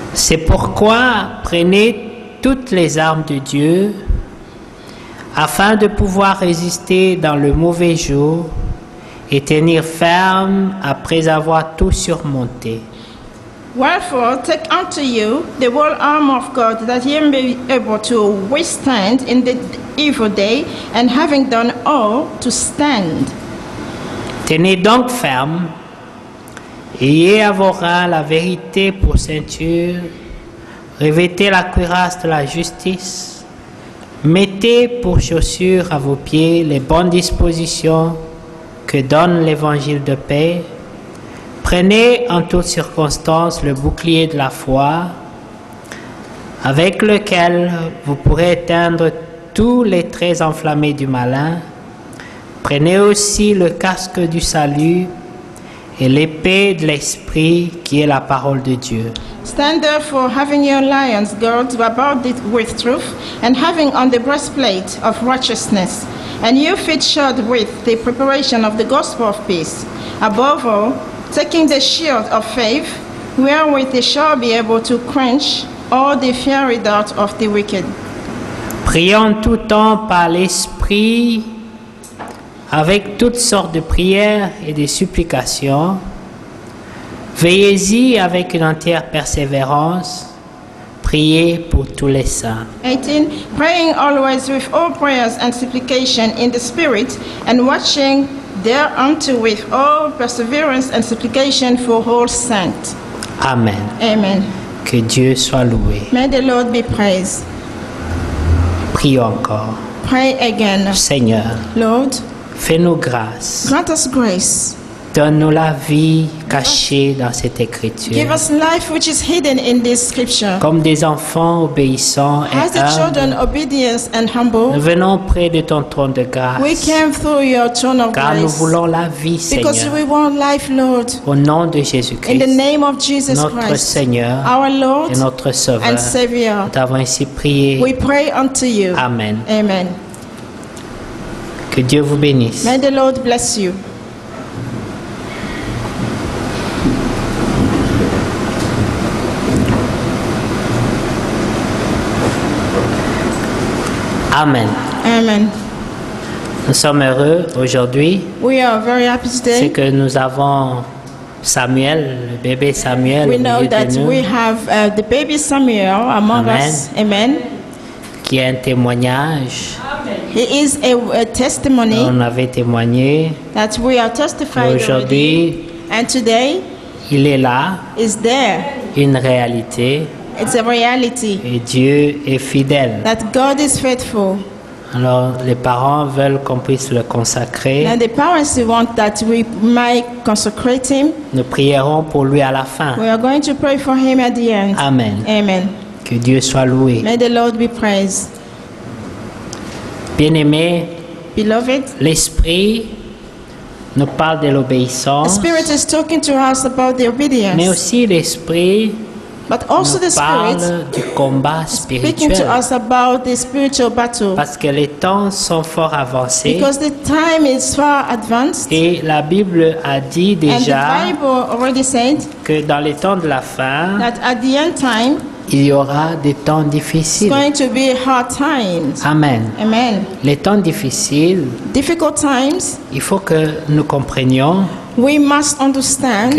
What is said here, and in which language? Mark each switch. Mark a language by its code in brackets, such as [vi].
[fr] C'est pourquoi prenez toutes les armes de Dieu afin de pouvoir résister dans le mauvais jour et tenir ferme après avoir tout surmonté. [en] Wherefore, take unto you the whole armor of God, that ye may be able to withstand in the evil day, and having done all, to stand. [fr] Tenez donc ferme, ayez à vos reins la vérité pour ceinture, revêtez la cuirasse de la justice, mettez pour chaussures à vos pieds les bonnes dispositions que donne l'évangile de paix. Prenez en toutes circonstances le bouclier de la foi, avec lequel vous pourrez éteindre tous les traits enflammés du malin. Prenez aussi le casque du salut et l'épée de l'esprit qui est la parole de Dieu. [en] Stand therefore, having your lions girded about it with truth, and having on the breastplate of righteousness, and your feet shod with the preparation of the gospel of peace. Above all, taking the shield of faith, wherewith they shall be able to quench all the fiery darts of the wicked. [fr] Prions tout temps par l'Esprit, avec toutes sortes de prières et de supplications. Veillez-y avec une entière persévérance. Priez pour tous les saints. 18. [en] Praying always with all prayers and supplication in the Spirit, and watching thereunto with all perseverance and supplication for all saints. Amen. [fr] Amen. Que Dieu soit loué. [en] May the Lord be praised. [fr] Prions encore. [en] Pray again. [fr] Seigneur, [en] Lord, [fr] fais-nous grâce. [en] grant us grace. [fr] Donne-nous la vie cachée dans cette [en] Give [fr] écriture. [en] us life which is hidden in this scripture. [fr] Comme des enfants obéissants [en] As [fr] et [en] the children, [fr] humbles, [en] obedience and [fr] nous [en] humble, [fr] venons près de ton trône de [en] we [fr] grâce, [en] came through your throne of [fr] car nous [en] grace. [fr] voulons la vie, [en] Because [fr] Seigneur. [en] we want life, Lord. [fr] Au nom de [en] In the [fr] Jésus-Christ, [en] name of Jesus [fr] notre [en] Christ, [fr] Seigneur [en] our Lord [fr] et notre Sauveur, [en] and Savior, [fr] nous t'avons ainsi prié. [en] we pray unto you. [fr] Amen. [en] Amen. [fr] Que Dieu vous bénisse. [en] May the Lord bless you. [fr] Amen. [en] Amen. [fr] Nous sommes heureux aujourd'hui, [en] We are very happy [fr] c'est [en] today. [fr] que nous avons Samuel, le bébé Samuel, [en] We [fr] au [en] know [fr] milieu [en] that [fr] de nous, [en] we have the baby Samuel among [fr] Amen. [en] us. Amen. [fr] qui est un témoignage. [en] He is a testimony [fr] On avait témoigné. [en] that we are [fr] Et [en] testifying already. [fr] aujourd'hui, [en] And today [fr] il est là, [en] is there. [fr] une réalité, [en] It's a reality [fr] et Dieu est fidèle. [en] that God is faithful. [fr] Alors, les parents veulent qu'on puisse le consacrer. [en] And the parents want that we might consecrate him. [fr] Nous prierons pour lui à la fin. [en] We are going to pray for him at the end. [fr] Amen. [en] Amen. [fr] Que Dieu soit loué. [en] May the Lord be praised. [fr] Bien-aimés, [en] Beloved, [fr] l'Esprit nous parle de [en] the [fr] l'obéissance, [en] Spirit is talking to us about the [fr] mais [en] obedience. [fr] aussi l'Esprit [en] But also the [fr] nous [en] Spirit [fr] parle du combat [en] speaking to [fr] spirituel. [en] us about the spiritual battle. [fr] Parce que les temps sont fort avancés [en] Because the time is far advanced. [fr] et la Bible a dit [en] And [fr] déjà [en] the Bible already said [fr] que dans les temps de la fin, [en] that at the end time, [fr] il y aura des temps [en] it's [fr] difficiles. [en] going to be hard times. [fr] Amen. [en] Amen. [fr] Les temps difficiles, [en] Difficult times, [fr] il faut que nous comprenions [en] we must understand,